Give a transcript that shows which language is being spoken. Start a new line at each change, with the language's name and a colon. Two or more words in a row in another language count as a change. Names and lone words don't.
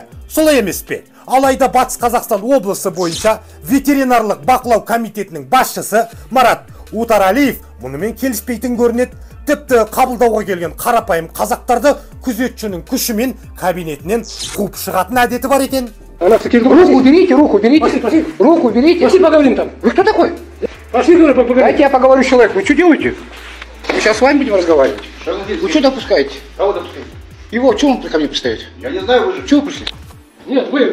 Kazakh: Солай емес пе? Алайда Батыс Қазақстан облысы бойынша ветеринарлық бақылау комитетінің басшысы Марат Утаралиев мұнымен келіспейтін көрінеді. Тіпті қабылдауға келген қарапайым қазақтарды күзетшінің күшімен кабинетінен қуып шығатын әдеті бар екен.
Russian: Руку уберите, руку уберите. Руку уберите. Пошли поговорим там. Вы кто такой? Пошли, говорю, поговорим. Дайте я поговорю с человеком. Вы что делаете? Мы сейчас с вами будем разговаривать. Вы что допускаете? Кого допускаете? Его, что он ко мне пристает? Я не знаю, вы же. Чего вы пришли? Нет, вы...